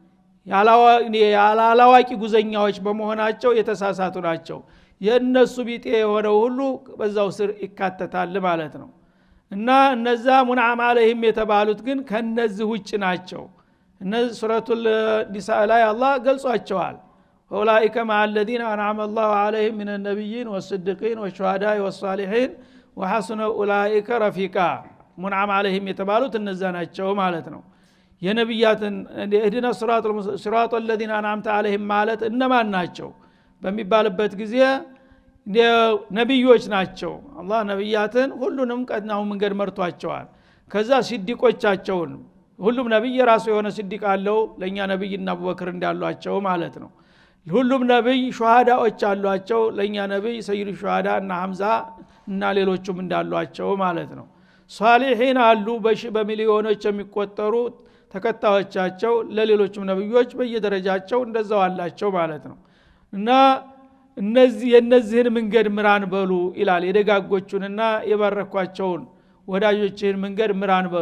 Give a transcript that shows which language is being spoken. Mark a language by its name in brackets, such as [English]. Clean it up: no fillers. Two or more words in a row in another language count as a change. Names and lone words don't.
[Amharic] ያላዋቂ ጉዘኛዎች በመሆናቸው የተሳሳቱ ናቸው የነሱ ቢጤ የሆነው ሁሉ በዛው ስር ይካተታል ማለት ነው እና እነዛ [Arabic] منعم عليهم [Amharic] የተባሉት ግን ከነዚህ ውጭ ናቸው እነዚህ ሱረቱል ኒሳ ላይ አላህ ገልጿቸዋል [Arabic] أولئك مع الذين أنعم الله عليهم من النبيين والصديقين والشهداء والصالحين وحسن أولئك رفيقا منعم عليهم [Amharic] የተባሉት እነዛ ናቸው ማለት ነው የነብያትን [Arabic] اهدنا صراط الذين أنعمت عليهم [Amharic] ማለት እነማን ናቸው በሚባልበት ጊዜ ነብዮች ናቸው አላህ ነብያትን ሁሉንም ቀድናው መንገድ መርቷቸዋል ከዛ ሲዲቆቻቸውን ሁሉም ነብይ ራሱ የሆነ ሲዲቅ አለው ለኛ ነብይና አቡበክር እንዳሏቸው ማለት ነው ሁሉም ነብይ ሹሃዳዎች አሏቸው ለኛ ነብይ [Arabic] سيد شهداء [Amharic] እና ሐምዛ እና ሌሎችም እንዳሏቸው ማለት ነው ሷሊሂን አሉ በሚሊዮኖች የሚቆጠሩ ተከታዮቻቸው ለሌሎችም ነብዮች በየደረጃቸው እንደዛው አላቸው ማለት ነው እና የነዚህን መንገድ ምራን በሉ ይላል የደጋጎቹንና የባረኳቸውን ወዳጆችን መንገድ ምራን በሉ